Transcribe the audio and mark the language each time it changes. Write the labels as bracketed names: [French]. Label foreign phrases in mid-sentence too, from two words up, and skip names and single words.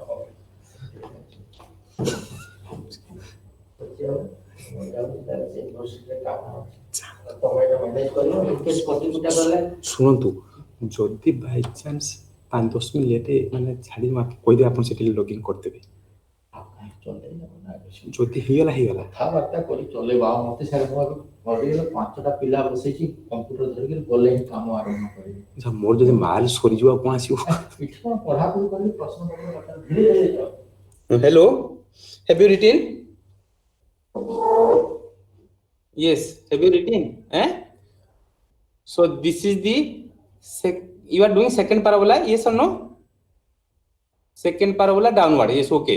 [Odia] ଶୁଣନ୍ତୁ ଯଦି ବାଇଚାନ୍ସ 5-10 [English] minute late [Odia] ମାନେ ଛାଡ଼ି କହିଦେବେ ଆପଣ ସେଠି ଲଗ୍ଇନ୍ କରିଦେବେ ଯଦି ହେଇଗଲା କଥାବାର୍ତ୍ତା କରି ଚଲେଇବା ଆଉ ମତେ ସାର୍ ଘରେ 5ଟା ପିଲା ବସେଇକି କମ୍ପ୍ୟୁଟର ଧରିକି ଗଲେ ହିଁ କାମ ଆରମ୍ଭ କରିବି। ମୋର ଯଦି ମାଲ ସରିଯିବ ଆଉ କଣ ଆସିବ? ଏଠି କଣ ପଢାପଢି କରି ପ୍ରଶ୍ନ ପତ୍ର ଧୀରେ ଧୀରେ ଯାଅ। [English] Hello, have you written? Yes, have you written? So this is the you are doing second parabola, yes or no? Second parabola downward, yes, okay.